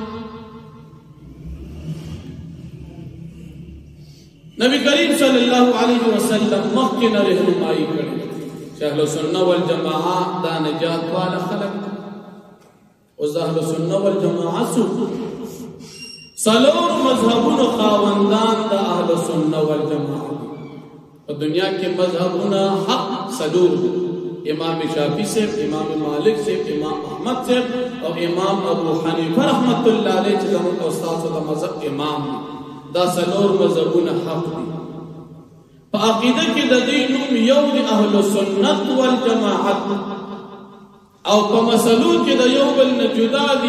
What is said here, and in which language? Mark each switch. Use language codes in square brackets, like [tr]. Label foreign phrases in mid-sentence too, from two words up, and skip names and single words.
[ps] نبی کریم [ar] صلی الله علیه وسلم [ps] مخکې رهنمایي کړې چې اهل سنت والجماعت دا نجات والا خلق. اوس اهل سنت والجماعت څلور مذهبونو خاوندان د اهل سنت والجماعت. په دنیا کې مذهبونه حق څلور: امام شافعی سے، امام مالک سے، امام احمد سے او امام ابو حنیفه [ar] رحمت الله علیه [ps] چې زموږ استاد او مذهب امام دي. دا څلور مذهبونه حق دي. په عقیده کې د دې نوم یو د اهل سنت والجماعت، او په مسلو کې د یو بل نه جدا دي.